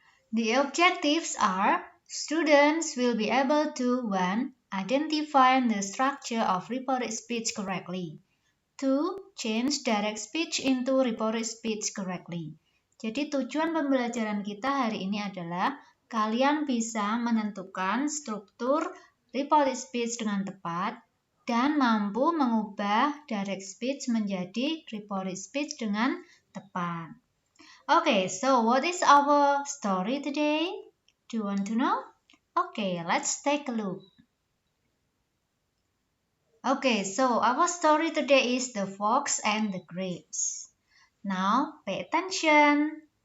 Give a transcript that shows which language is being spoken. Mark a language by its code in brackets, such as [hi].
[en] The objectives are students will be able to 1. Identify the structure of reported speech correctly. 2. Change direct speech into reported speech correctly. [id] Jadi tujuan pembelajaran kita hari ini adalah kalian bisa menentukan struktur reported speech dengan tepat dan mampu mengubah direct speech menjadi reported speech dengan tepat. [en] Okay, so what is our story today? Do you want to know? Okay, let's take a look. Okay, so our story today is The Fox and the Grapes. Now, pay attention.